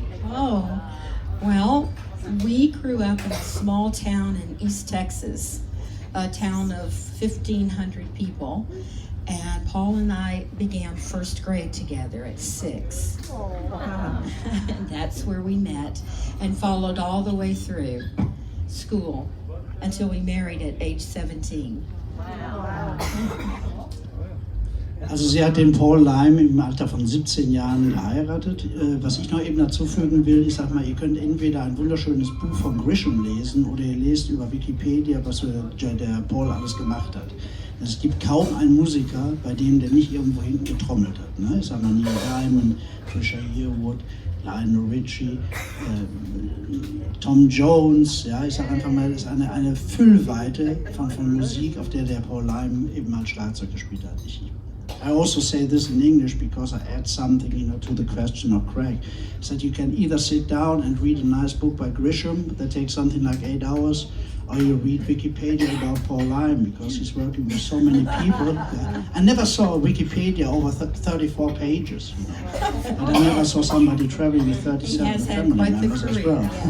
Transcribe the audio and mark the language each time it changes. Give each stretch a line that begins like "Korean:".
English: Oh, well, we grew up in a small town in East Texas, a town of 1,500 people, and Paul and I began first grade together at 6. And that's where we met and followed all the way through school until we married at age 17.
German: Also sie hat den Paul Lime im Alter von 17 Jahren geheiratet. Was ich noch eben dazu fügen will, ich sag mal, ihr könnt entweder ein wunderschönes Buch von Grisham lesen oder ihr lest über Wikipedia, was der Paul alles gemacht hat. Es gibt kaum einen Musiker, bei dem der nicht irgendwo hinten getrommelt hat. Ne? Ich sag mal, Neil Diamond, Trisha Yearwood, Lionel Richie, Tom Jones, ja, ich sag einfach mal, das ist eine Füllweite von Musik, auf der Paul Lime eben mal Schlagzeug gespielt hat.
English: I also say this in English because I add something, to the question of Craig. Is that you can either sit down and read a nice book by Grisham that takes something like 8 hours, or you read Wikipedia about Paul Lime because he's working with so many people. I never saw a Wikipedia over 34 pages, and I never saw somebody traveling with 37 family members as well.